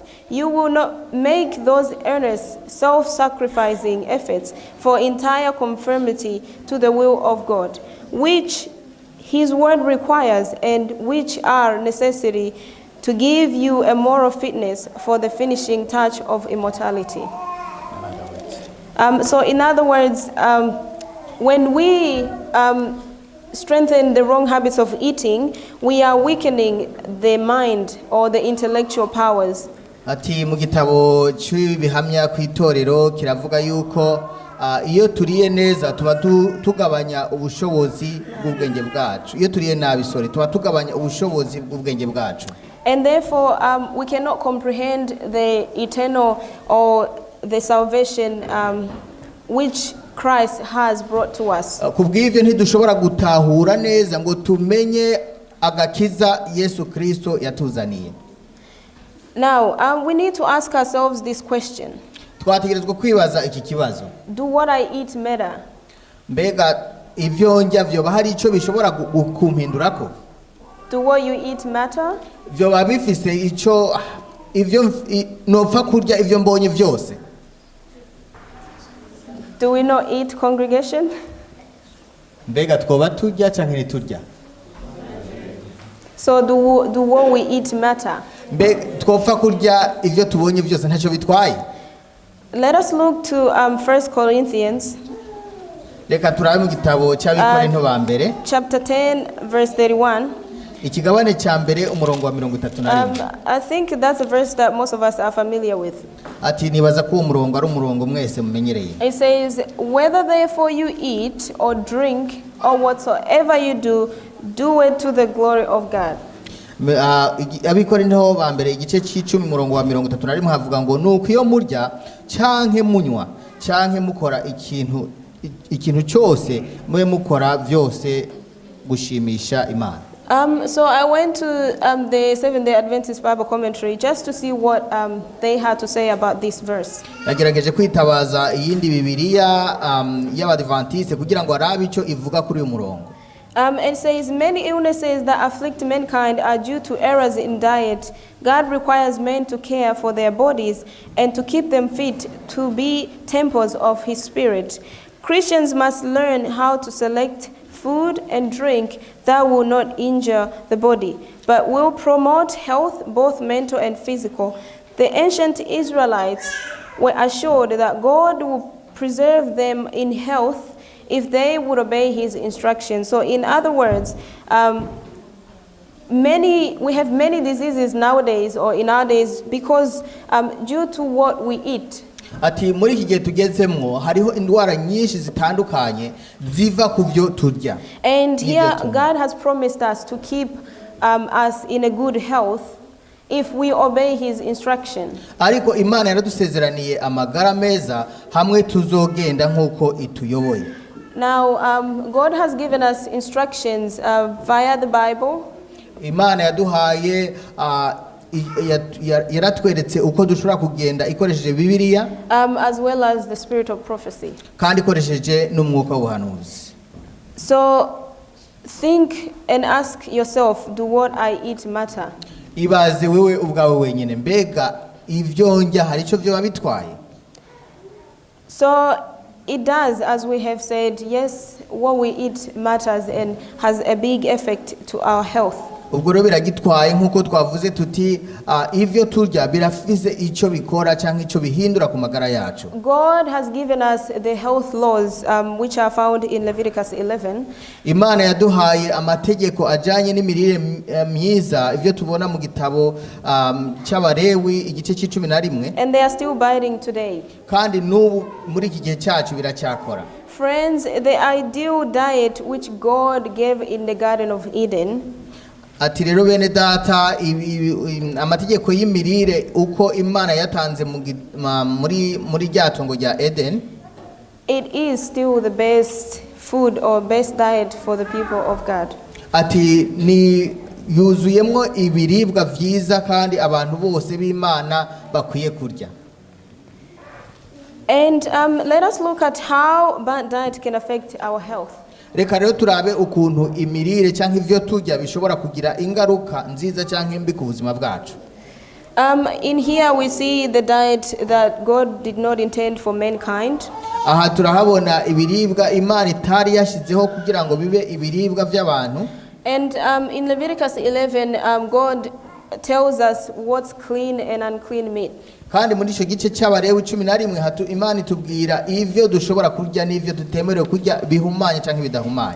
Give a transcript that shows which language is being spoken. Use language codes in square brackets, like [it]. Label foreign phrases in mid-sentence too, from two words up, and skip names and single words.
[en] You will not make those earnest, self-sacrificing efforts for entire conformity to the will of God, which His word requires and which are necessary to give you a moral fitness for the finishing touch of immortality. So in other words, when we strengthen the wrong habits of eating, we are weakening the mind or the intellectual powers. [rn] Ati mu gitabo cy'ibihamya ku itorero kiravuga yuko iyo turiye neza tuba tugabanya ubushobozi bw'ubwenge bwacu. Iyo turiye nabi tuba tugabanya ubushobozi bw'ubwenge bwacu. [en] And therefore, we cannot comprehend the eternal or the salvation which Christ has brought to us. [rn] Kubw'ivyo ntidushobora gutahura neza ngo tumenye agakiza Yesu Kristo yatuzaniye. [en] Now, we need to ask ourselves this question. [rn] Twategerezwa kwibaza iki kibazo. [en] Do what I eat matter? [rn] Mbega ivyo ndya vyoba hari ico bishobora kumpindurako? [en] Do what you eat matter? [rn] Vyoba bifise ico ivyo nopfa kurya ivyo mbonye vyose? [en] Do we not eat, congregation? [rn] Mbega twoba turya canke ntiturya? [en] So do what we eat matter? [rn] Mbega twopfa kurya ivyo tubonye vyose ntaco bitwaye? [en] Let us look to 1 Corinthians [rn] Reka turabe mu gitabo cy'Abikorinto ba mbere [en] chapter 10 verse 31. [rn] ikigabane cya mbere umurongo wa 31. [en] I think that's a verse that most of us are familiar with. [rn] Ati nibaza ko umurongo ari umurongo mwese mumenyereye. [en] It says, whether therefore you eat or drink or whatsoever you do, do it to the glory of God. [rn] Abikorinto ba mbere igice cy'icumi umurongo wa 31 havuga ngo nuko iyo murya canke munywa canke mukora ikintu cyose mwe mukora vyose gushimisha Imana. [en] So I went to the Seventh-day Adventist Bible Commentary just to see what they had to say about this verse. [rn] Nagerageje kwitabaza iyindi Bibiliya y'Abadventiste kugira ngo arabe ico ivuga kuri uyu murongo. [en] It says, many illnesses that afflict mankind are due to errors in diet. God requires men to care for their bodies and to keep them fit to be temples of His Spirit. Christians must learn how to select food and drink that will not injure the body, but will promote health, both mental and physical. The ancient Israelites were assured that God will preserve them in health if they would obey His instructions. So in other words, we have many diseases nowadays or in our days because due to what we eat. [rn] Ati muri iki gihe tugezemwo hariho indwara nyinshi zitandukanye ziva ku byo turya. [en] And here God has promised us to keep us in a good health if we obey His instruction. [rn] Ariko Imana yaradusezeraniye amagara meza hamwe tuzogenda nkuko ituyoboye. [en] Now God has given us instructions via the Bible. [rn] Imana yaduhaye yaratweretse uko dushobora kugenda ikoresheje Bibiliya [en] as well as the spirit of prophecy. [rn] kandi ikoresheje n'umwuka w'ubuhanuzi. [en] So think and ask yourself, do what I eat matter? [rn] Ibaze wewe ubwawe wenyine, mbega ivyo ndya hari ico vyo bitwaye? [en] So it does, as we have said. Yes, what we eat matters and has a big effect to our health. [rn] Ubwo rero biragitwaye nkuko twavuze tuti ivyo turya birafise ico bikora canke ico bihindura ku magara yacu. [en] God has given us the health laws which are found in Leviticus 11. [rn] Imana yaduhaye amategeko ajanye n'imirire myiza ivyo tubona mu gitabo cy'Abalewi igice c'11. [en] And they are still binding today. [rn] Kandi n'ubu muri iki gihe cyacu biracyakora. [en] Friends, the ideal diet which God gave in the Garden of Eden. [rn] Ati rero bene data amategeko y'imirire uko Imana yatanze muri ryatongo rya Eden, [en] it is still the best food or best diet for the people of God. [rn] Ati ni yuzuyemwo ibiribwa vyiza kandi abantu bose b'Imana bakwiye kurya. [en] And let us look at how bad diet can affect our health. [rn] Reka rero turabe ukuntu imirire cyangwa ivyo turya bishobora kugira ingaruka nziza cyangwa mbi ku buzima bwacu. [en] In here we see the diet that God did not intend for mankind. [rn] Aha turahabona ibiribwa Imana itari yashizeho kugira ngo bibe ibiribwa by'abantu. [en] And in Leviticus 11, God tells us what's clean and unclean meat. [rn] Kandi muri ico gice cy'Abalewi 11 Imana itubwira ivyo dushobora kurya n'ivyo tutemerewe kurya bihumanye canke bidahumanye.